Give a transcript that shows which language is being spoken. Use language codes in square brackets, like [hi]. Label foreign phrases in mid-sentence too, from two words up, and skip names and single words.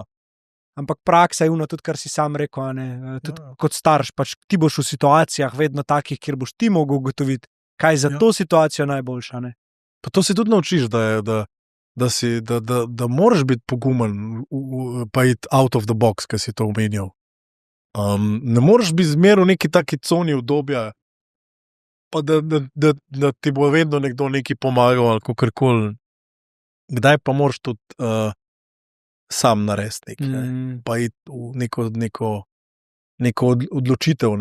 [sl] Ampak praksa je ono tudi, kar si sam rekel, a ne? Tudi kot starš, pač ti boš v situacijah vedno takih, kjer boš ti mogel ugotoviti, kaj je za to situacijo najboljša. Ne? Pa to se tudi naučiš, da moraš biti pogumen, pa iti [en] out of the box, [sl] ki si to omenjal. Ne moreš biti zmeraj v neki taki coni obdobja, pa da ti bo vedno nekdo nekaj pomagal ali kakorkoli. Kdaj pa moraš tudi sam narediti nekaj, pa iti v neko odločitev.